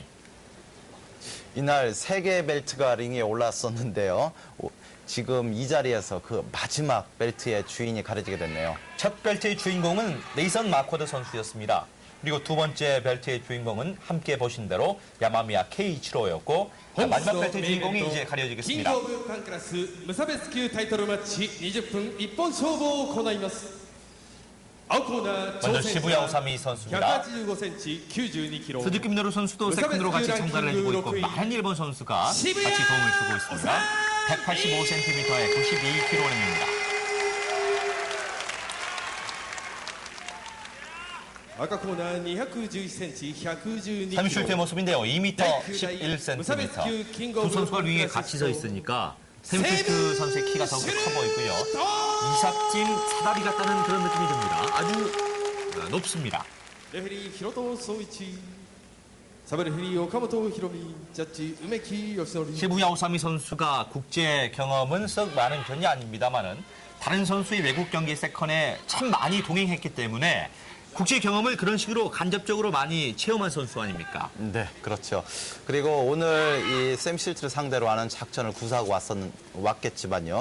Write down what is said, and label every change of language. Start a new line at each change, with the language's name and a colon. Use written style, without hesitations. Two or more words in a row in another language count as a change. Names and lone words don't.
Korean: 이날 3개의 벨트가 링에 올랐었는데요. 지금 이 자리에서 그 마지막 벨트의 주인이 가려지게 됐네요. 첫 벨트의 주인공은 네이선 마쿼드 선수였습니다. 그리고 두 번째 벨트의 주인공은 함께 보신 대로 야마미야 케이치로였고 마지막 벨트의 주인공이 이제 가려지겠습니다.
Japanese: キングオブパンクラス無差別級タイトルマッチ20分一本勝負を行います。青コーナー
Korean: 먼저
Japanese: 挑戦 시부야 者
Korean: 오사미 선수입니다. 185cm 92kg 스즈키 미노루 선수도 세컨드로 같이 참가를 해주고 있고 많은 일본 선수가 같이 도움을 주고 있습니다. 185cm에 92kg입니다.
Japanese: 赤コーナー 211cm 112kg
Korean: 세미슐트의 모습인데요. 2m 11cm. 두 선수가 링에 같이 서 있으니까 세미슐트 선수의 키가 더욱더 커 보이고요. 이삿짐 사다리 같다는 그런 느낌이 듭니다. 아주 높습니다.
Japanese: レフェリー広戸総一サブレフェリー岡本博美ジャッジ梅木義則
Korean: 시부야 오사미 선수가 국제 경험은 썩 많은 편이 아닙니다만은 다른 선수의 외국 경기 세컨에 참 많이 동행했기 때문에 국제 경험을 그런 식으로 간접적으로 많이 체험한 선수 아닙니까? 네, 그렇죠. 그리고 오늘 이 샘 실트를 상대로 하는 작전을 구사하고 왔겠지만요.